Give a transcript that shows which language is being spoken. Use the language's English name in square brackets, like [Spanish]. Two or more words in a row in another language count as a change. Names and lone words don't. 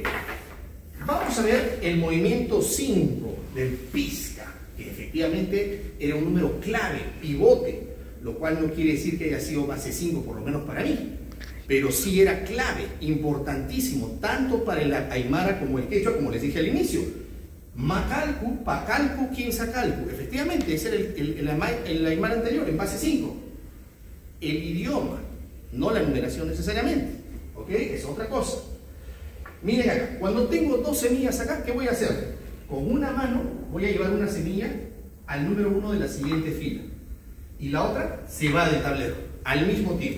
[Spanish] Vamos a ver el movimiento 5 del pizca, que efectivamente era un número clave, pivote, lo cual no quiere decir que haya sido base 5, por lo menos para mí, pero sí era clave, importantísimo, tanto para el aymara como el quechua, como les dije al inicio. [Aymara] Macalcu, pacalcu, quinsacalcu. [Spanish] Efectivamente, ese era el aymara anterior, en base 5. El idioma, no la numeración necesariamente, ¿ok? Es otra cosa. Miren acá, cuando tengo 2 semillas acá, ¿qué voy a hacer? Con una mano voy a llevar una semilla al número 1 de la siguiente fila y la otra se va del tablero al mismo tiempo.